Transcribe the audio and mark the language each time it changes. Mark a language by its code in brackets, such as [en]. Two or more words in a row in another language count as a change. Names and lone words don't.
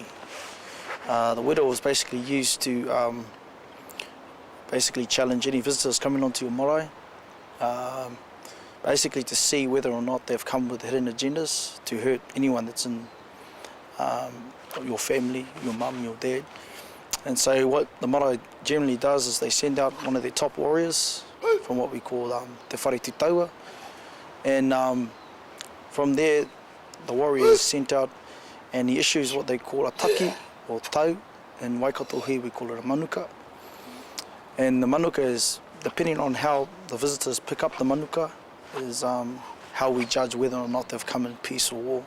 [en] The whittle was basically used to basically challenge any visitors coming onto your marae, basically to see whether or not they've come with hidden agendas to hurt anyone that's in your family, your mum, your dad. And so what the marae generally does is they send out one of their top warriors from what we call [mi] te whare tutaua, [en] and from there the warrior is sent out and he issues what they call a taki or tau. In Waikato here we call it a manuka. And the manuka is, depending on how the visitors pick up the manuka, is how we judge whether or not they've come in peace or war.